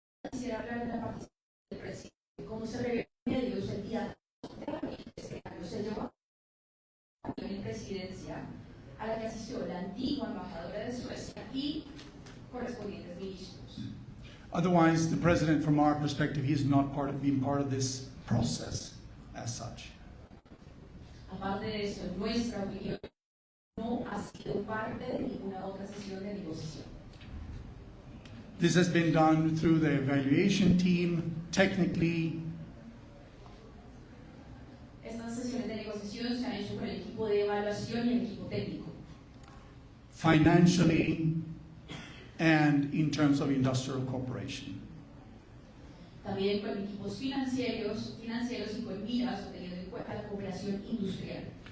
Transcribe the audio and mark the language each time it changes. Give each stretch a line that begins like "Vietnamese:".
Spanish: quisiera hablar de la participación del presidente, cómo se reveló en medios el día se llevó a la presidencia a la que asistió la antigua embajadora de Suecia y correspondientes ministros.
English: Otherwise, the president, from our perspective, he has not been part of this process as such.
Spanish: Aparte de eso, en nuestra opinión, no ha sido parte de ninguna otra sesión de negociación.
English: This has been done through the evaluation team, technically.
Spanish: Estas sesiones de negociación se han hecho con el equipo de evaluación y el equipo técnico.
English: Financially, and in terms of industrial cooperation.
Spanish: También con equipos financieros y con miras o teniendo en cuenta la cooperación industrial.